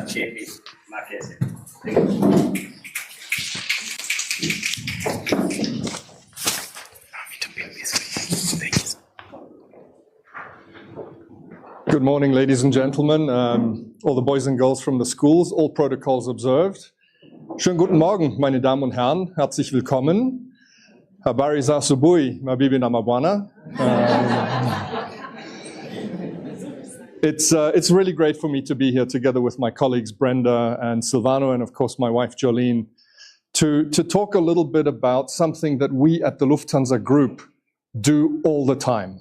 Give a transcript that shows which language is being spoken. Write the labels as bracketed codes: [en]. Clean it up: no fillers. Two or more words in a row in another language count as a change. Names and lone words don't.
[en] Kepi Makete. Thank you. Good morning, ladies and gentlemen, all the boys and girls from the schools, all protocols observed. [de] Schönen guten Morgen, meine Damen und Herren, herzlich willkommen. [sw] Habari za asubuhi, mabibi na mabwana. [en] It's really great for me to be here together with my colleagues Brenda and Silvano, and of course my wife Jolene, to talk a little bit about something that we at the Lufthansa Group do all the time.